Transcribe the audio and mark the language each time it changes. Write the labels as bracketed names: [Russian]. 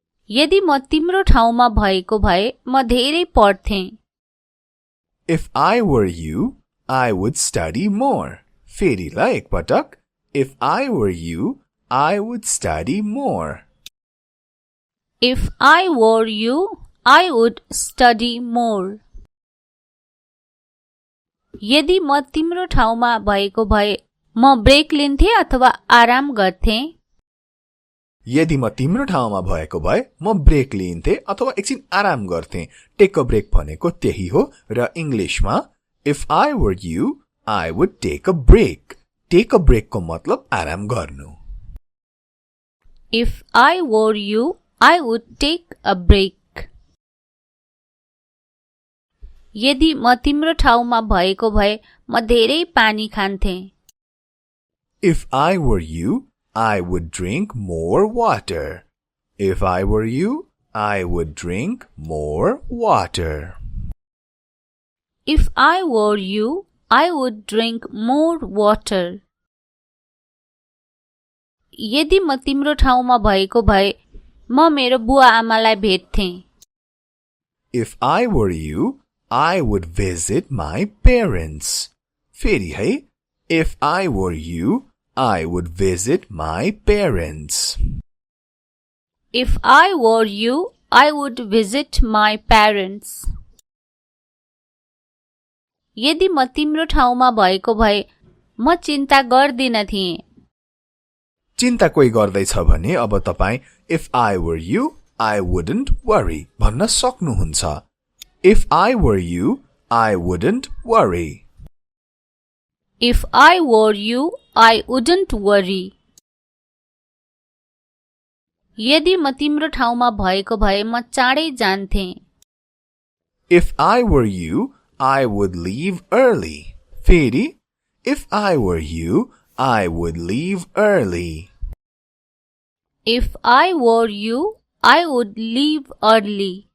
[Nepali] यदि म तिम्रो ठाउँमा भएको भए म धेरै पढ्थे. [English] If I were you, I would study more. [Nepali] फेरि ल एकपटक. [English] If I were you, I would study more. If I were you, I would study more. [Nepali] यदि म तिम्रो ठाउँमा भएको भए म ब्रेक लिन्थे अथवा आराम गर्थे. यदि म तिम्रो ठाउँमा भएको भए म ब्रेक लिन्थे अथवा एकछिन आराम गर्थे. [English] take a break [Nepali] भनेको त्यही हो र इंग्लिशमा [English] if I were you, I would take a break. Take a break [Nepali] को मतलब आराम गर्नु. [English] If I were you, I would take a break. [Nepali] यदि म तिम्रो ठाउँमा भएको भए म धेरै पानी खान्थे. [English] If I were you, I would drink more water. If I were you, I would drink more water. If I were you, I would drink more water. [Nepali] यदि म तिम्रो ठाउँमा भएको भए म मेरो बुवा आमालाई भेट्थेँ। [English] If I were you, I would visit my parents. [Nepali] फेरि है, [English] if I were you, I would visit my parents. If I were you, I would visit my parents. [Nepali] यदि म तिम्रो ठाउँमा भएको भए म चिन्ता गर्दिन थिएँ। चिन्ता कोही गर्दैछ भने अब तपाई [English] if I were you, I wouldn't worry [Nepali] भन्न सक्नुहुन्छ। [English] If I were you, I wouldn't worry. If I were you, I wouldn't worry. [Nepali] यदि म तिम्रो ठाउँमा भएको भए म चाँडै जान्थेँ। [English] If I were you, I would leave early. [Nepali] फेरि [English] If I were you, I would leave early. If I were you, I would leave early.